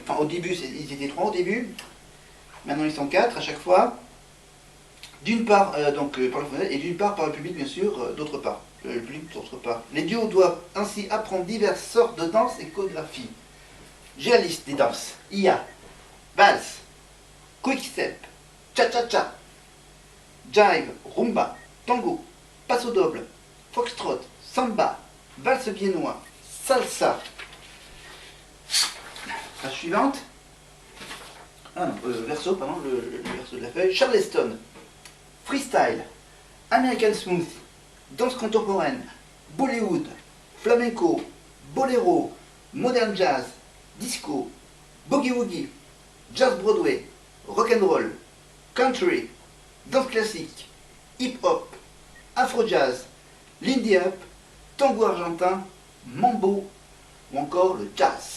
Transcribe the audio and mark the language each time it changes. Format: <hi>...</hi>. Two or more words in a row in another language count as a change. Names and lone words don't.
<fr>Enfin, au début, ils étaient 3 au début. Maintenant, ils sont 4 à chaque fois. D'une part, par le professionnel, et d'une part par le public, bien sûr, d'autre part. Le public, d'autre part. Les duos doivent ainsi apprendre diverses sortes de danses et chorégraphies. J'ai la liste des danses. Il y a valse, quick step, cha-cha-cha, jive, rumba, tango, passo doble, foxtrot, samba, valse viennois, salsa. La suivante. Ah non, verso, pardon, le verso de la feuille. Charleston, freestyle, American smooth, danse contemporaine, Bollywood, flamenco, boléro, modern jazz, disco, boogie-woogie, jazz Broadway, rock'n'roll, country, danse classique, hip-hop, afro-jazz, lindy hop, tango argentin, mambo ou encore le jazz.</fr>